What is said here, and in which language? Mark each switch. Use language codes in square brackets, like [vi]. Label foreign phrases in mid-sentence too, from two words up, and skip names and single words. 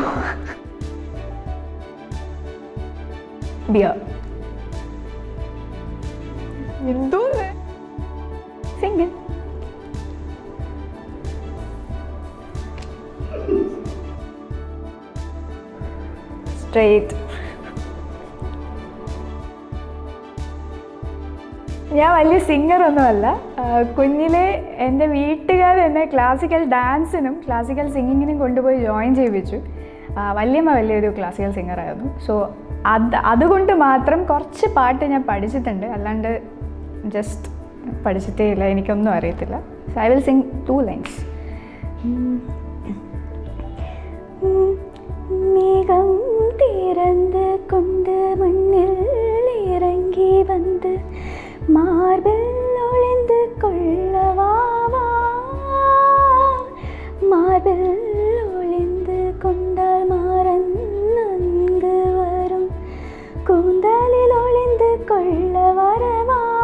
[en] Beer. Single. Straight. [ml] ഞാൻ വലിയ സിംഗറൊന്നുമല്ല. കുഞ്ഞിലെ എൻ്റെ വീട്ടുകാർ എന്നെ [en] classical dance classical singing [ml] കൊണ്ടുപോയി ജോയിൻ ചെയ്യിപ്പിച്ചു. വല്യമ്മ വലിയൊരു [en] classical singer. [ml] സോ അതുകൊണ്ട് മാത്രം കുറച്ച് പാട്ട് ഞാൻ പഠിച്ചിട്ടുണ്ട്. അല്ലാണ്ട് ജസ്റ്റ് പഠിച്ചിട്ടേ ഇല്ല, എനിക്കൊന്നും അറിയത്തില്ല. [en] so I will sing 2 lines. [ta] மேகம் திறந்து கொண்டு மண்ணில் இறங்கி வந்து மார்பில் ஒளிந்து கொள்ளவாவா, மார்பில் ஒளிந்து கொண்டால் மாறன் நன்கு வரும், கூந்தலில் ஒளிந்து கொள்ள வரவா,